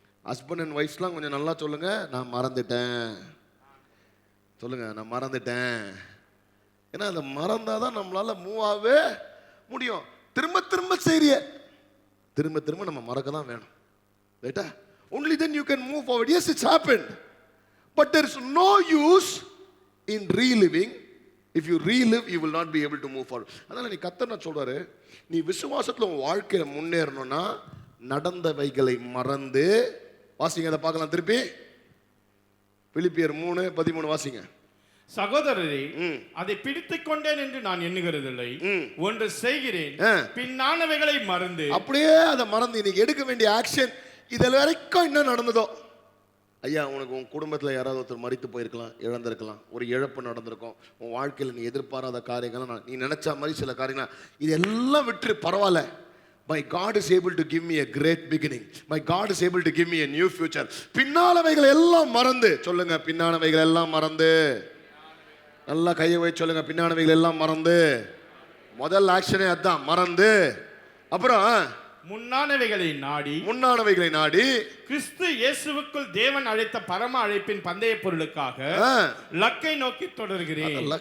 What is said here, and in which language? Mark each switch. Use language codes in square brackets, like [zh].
[ta] Husband and ஒய்ஃப்ஸ்லாம் கொஞ்சம் நல்லா சொல்லுங்க, நான் மறந்துட்டேன் சொல்லுங்க, நான் மறந்துட்டேன். ஏன்னா அதை மறந்தால் தான் நம்மளால மூவ் ஆகவே முடியும். திரும்ப செய்ய திரும்ப நம்ம மறக்க தான் வேணும், ரைட்டா? [en] only then you can move forward. Yes, it's happened, but there is no use in reliving. If you relive, you will not be able to move forward. [ta] அதனால நீ கர்த்தர் நான் சொல்றாரு, நீ விசுவாசத்துல உன் வாழ்க்கையில முன்னேறணும்னா நடந்தவைகளை மறந்து வாசிங்க. அதை பார்க்கலாம் திருப்பி, பிலிப்பியர் 3:13 வாசிங்க. சகோதரரே, அதை பிடித்துக் கொண்டேன் என்று நான் எண்ணுகிறதில்லை, ஒன்று செய்கிறேன், பின்னானவைகளை மறந்து. அப்படியே அதை மறந்து இன்னைக்கு எடுக்க வேண்டிய ஆக்ஷன், இதில் வரைக்கும் என்ன நடந்ததோ. ஐயா, உனக்கு உன் குடும்பத்தில் யாராவது ஒருத்தர் மரித்து போயிருக்கலாம், இழந்திருக்கலாம், ஒரு இழப்பு நடந்திருக்கும், உன் வாழ்க்கையில் நீ எதிர்பாராத காரியங்கள்லாம், நீ நினைச்ச மாதிரி சில காரியங்கள், இதெல்லாம் விட்டு பரவாயில்ல. [en] My God is able to give me a great beginning. My God is able to give me a new future. [ta] பின்னானவைகள் எல்லாம் மறந்து சொல்லுங்க, பின்னானவைகள் எல்லாம் மறந்து. நல்லா கையை வச்சு சொல்லுங்க, பின்னானவைகள் எல்லாம் மறந்து. முதல் ஆக்ஷனே அதான், மறந்து. அப்புறம் முன்னானவைகளை நாடி கிறிஸ்து இயேசுவுக்குள் தேவன் அழைத்த பரம அழைப்பின் பந்தய பொருளுக்காக லக்கை நோக்கி தொடர்கிறேன்.